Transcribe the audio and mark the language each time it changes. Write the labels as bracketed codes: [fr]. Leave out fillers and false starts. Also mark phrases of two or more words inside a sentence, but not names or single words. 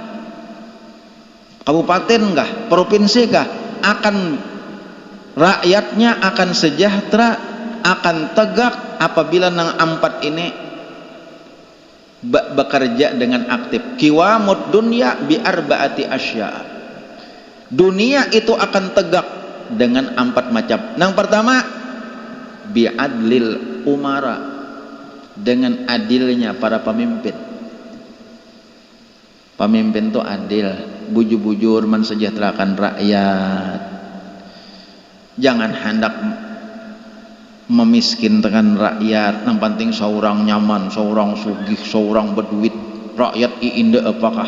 [id] Kabupaten kah, provinsi kah, akan rakyatnya akan sejahtera, akan tegak apabila nang 4 ini bekerja dengan aktif. [ar] قوام الدنيا بأربعة أشياء. [id] Dunia itu akan tegak dengan 4 macam. Yang pertama [ar] بعدل الأمراء, [id] dengan adilnya para pemimpin. Pemimpin itu adil, bujur-bujur mensejahterakan rakyat. Jangan hendak memiskinkan rakyat, yang penting seorang nyaman, seorang sugih, seorang berduit, rakyat iinde apakah?